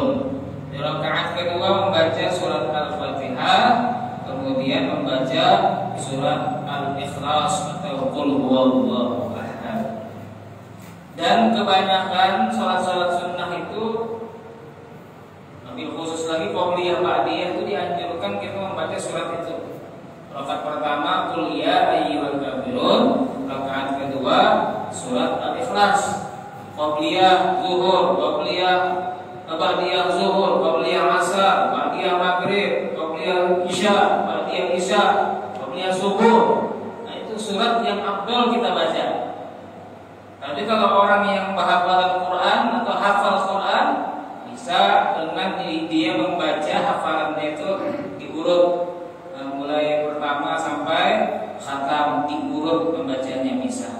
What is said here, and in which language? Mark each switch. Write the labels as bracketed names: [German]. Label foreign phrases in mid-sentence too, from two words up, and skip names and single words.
[Indonesian] Di rakaat kedua membaca surat Al-Fatihah, kemudian membaca surat Al-Ikhlas atau [Arabic] قل هو الله أحد. [Indonesian] Dan kebanyakan salat-salat sunnah itu, lebih khusus lagi qabliyah ba'diyah, itu dianjurkan kita membaca surat itu. Rakaat pertama [Arabic] قل يا أيها الكافرون, [Indonesian] rakaat kedua surat Al-Ikhlas. Qabliyah zuhur, qabliyah ba'diyah zuhur, qabliyah asar, ba'diyah maghrib, qabliyah isya, ba'diyah isya, qabliyah subuh. Nah, itu surat yang afdal kita baca. Tapi kalau orang yang hafalan Quran atau hafal Quran, bisa dengan dia membaca hafalannya itu diurut, mulai pertama sampai khatam, diurut pembacanya bisa.